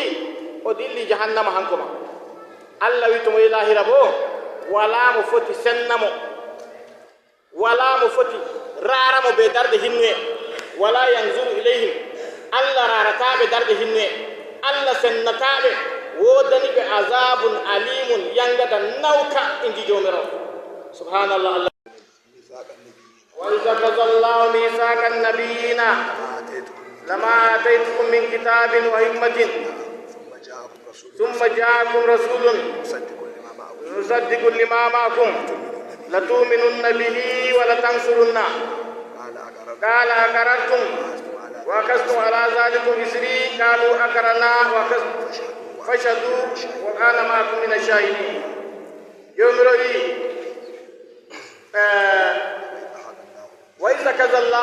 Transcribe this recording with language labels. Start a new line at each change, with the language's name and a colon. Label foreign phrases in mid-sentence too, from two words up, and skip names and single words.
Fula: o dilli jahannama hanko ma allah wi to mo yi lahira bo walaa mo foti sennamo walaa mo foti raaramo be darde hinnuye
Arabic: ولا ينظر إليهم
Fula: allah rarataɓe darɗe hinne allah sennataɓe wodani ɓe
Arabic: عذاب أليم
Fula: yangada nawka indi jomirawo subhanallah allah
Arabic: وإذا أخذ الله ميثاق النبيين لما آتيتكم من كتاب وحكمة ثم جاءكم رسول مصدق لما معكم لتؤمنن به ولتنصرنه قال أقررتم وأخذتم على ذلكم إصري قالوا أقررنا فاشهدوا وأنا معكم من الشاهدين يومري وإذا أخذ الله